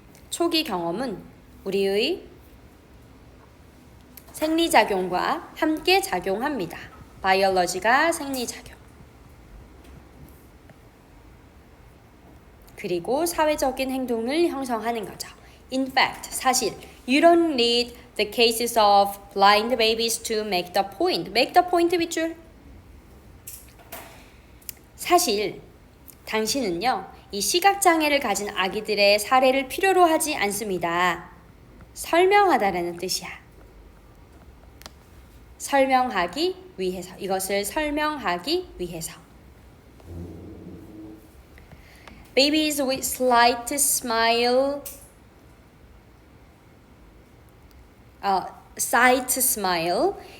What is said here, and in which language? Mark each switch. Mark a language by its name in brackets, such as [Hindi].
[Korean] 초기 경험은 우리의 생리작용과 함께 작용합니다. 바이올러지가 생리작용. 그리고 사회적인 행동을 형성하는 거죠. [English] In fact, 사실 you don't need the cases of blind babies to make the point. make the point 밑줄. [Korean] 사실 당신은요, 이 시각장애를 가진 아기들의 사례를 필요로 하지 않습니다. 설명하다라는 뜻이야. 설명하기 위해서. 이것을 설명하기 위해서. [English] Babies with slight smile, sight smile.